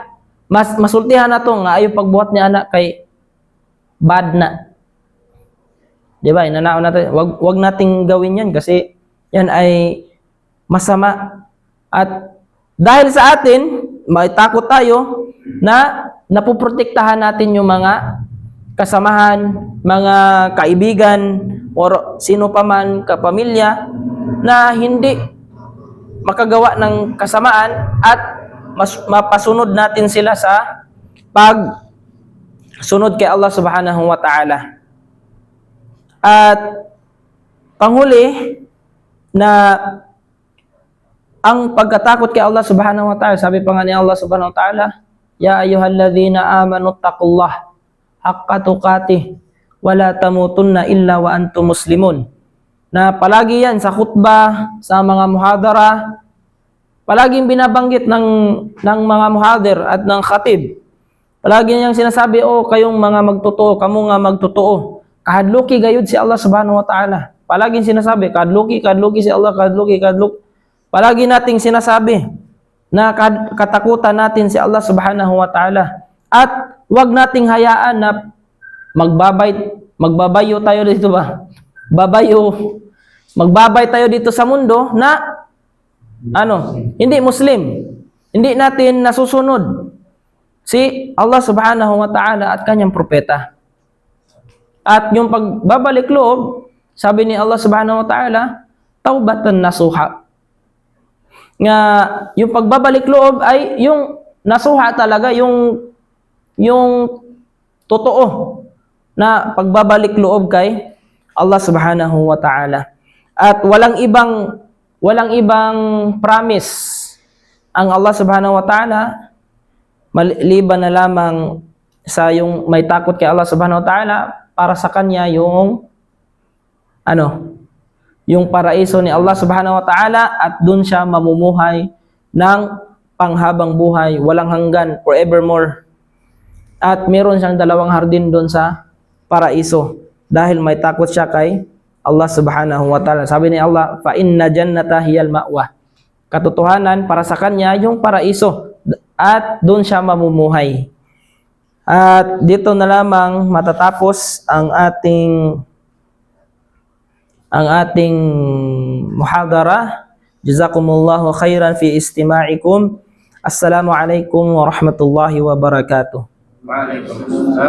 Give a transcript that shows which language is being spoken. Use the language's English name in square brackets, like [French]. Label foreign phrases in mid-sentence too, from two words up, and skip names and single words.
[Cebuano] Masultihan na to nga ayo pagbuhat ni anak kay bad na. [Filipino] Di ba? Inanaon natin, wag nating gawin yan kasi yan ay masama. At dahil sa atin, may takot tayo na napoprotektahan natin yung mga kasamahan, mga kaibigan, o sino pa man kapamilya na hindi makagawa ng kasamaan at mapasunod natin sila sa pagsunod kay Allah [Arabic] سبحانه وتعالى. [Filipino] At panghuli na ang pagkatakot kay Allah [Arabic] سبحانه وتعالى, [Filipino] sabi pa nga ni [Arabic] الله سبحانه وتعالى يا أيها الذين آمنوا اتقوا الله حق تقاته ولا تموتن إلا وأنتم مسلمون. [Filipino] Na palagi yan sa khutbah, sa mga muhadara, palaging binabanggit ng mga muhadir at ng khatib. Palagi niyang sinasabi, kayong mga magtotoo, [Cebuano] kamu nga magtotoo. Kahadluki gayud si Allah [Arabic] سبحانه وتعالى. [Filipino] Palaging sinasabi, [Cebuano] kahadluki si Allah, kahadluki. [Filipino] Palagi nating sinasabi na katakutan natin si Allah [Arabic] سبحانه وتعالى. [Filipino] At wag nating hayaan na magbabayo tayo dito ba? Magbabay tayo dito sa mundo na hindi Muslim. Hindi natin nasusunod si Allah [Arabic] سبحانه وتعالى [Filipino] at kanyang propeta. At yung pagbabalik loob, sabi ni Allah [Arabic] سبحانه وتعالى, توبة نصوحا. [Filipino] Nga yung pagbabalik loob ay yung nasuha talaga, yung totoo na pagbabalik loob kay Allah [Arabic] سبحانه وتعالى. [Filipino] At walang ibang promise ang Allah [Arabic] سبحانه وتعالى [Filipino] maliban na lamang sa yung may takot kay Allah [Arabic] سبحانه وتعالى, [Filipino] para sa kanya yung paraiso ni Allah [Arabic] سبحانه وتعالى, [Filipino] at dun siya mamumuhay ng panghabang buhay, walang hanggan, forevermore. At meron siyang 2 hardin dun sa paraiso dahil may takot siya kay Allah [Arabic] سبحانه وتعالى. [Filipino] Sabi ni Allah, [Arabic] فإن الجنة هي المأوى. [Filipino] Katotohanan, para sa kanya yung paraiso at dun siya mamumuhay. At dito na lamang matatapos ang ating muhadara. [Arabic] جزاكم الله خيرا في استماعكم. السلام عليكم ورحمة الله وبركاته. وعليكم السلام.